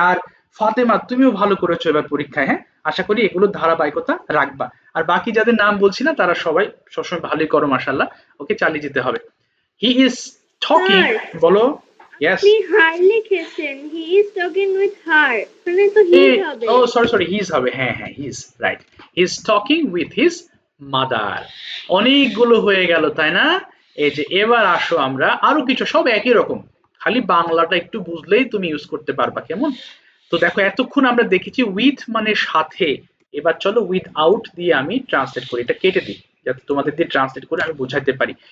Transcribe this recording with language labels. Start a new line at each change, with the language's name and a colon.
Bangla: আর ফাতেমা, তুমিও ভালো করেছো এবার পরীক্ষায়। হ্যাঁ, আশা করি এগুলো ধারাবাহিকতা রাখবা। আর বাকি যাদের নাম বলছি না তারা সবাই সবসময় ভালোই করো, মাশাআল্লাহ। ওকে, চালিয়ে যেতে হবে।
English: He is talking, Sir,
Bangla: বলো। Yes. আপনি হার লিখেছেন,
English: he is talking with her,
Bangla: মানে তো হি হবে।
English: Oh, sorry, he is
Bangla: হবে। হ্যাঁ,
English: he is right. He is talking with his mother.
Bangla: অনেকগুলো হয়ে গেল, তাই না? এই যে এবার আসো আমরা আরো কিছু, সব একই রকম, খালি বাংলাটা একটু বুঝলেই তুমি ইউজ করতে পারবা, কেমন? তো দেখো, এতক্ষণ আমরা দেখেছি উইথ মানে সাথে। এবার চলো উইথ আউট দিয়ে আমি ট্রান্সলেট করি, এটা কেটে দিই যাতে তোমাদের দিয়ে ট্রান্সলেট করে আমি বোঝাতে পারি।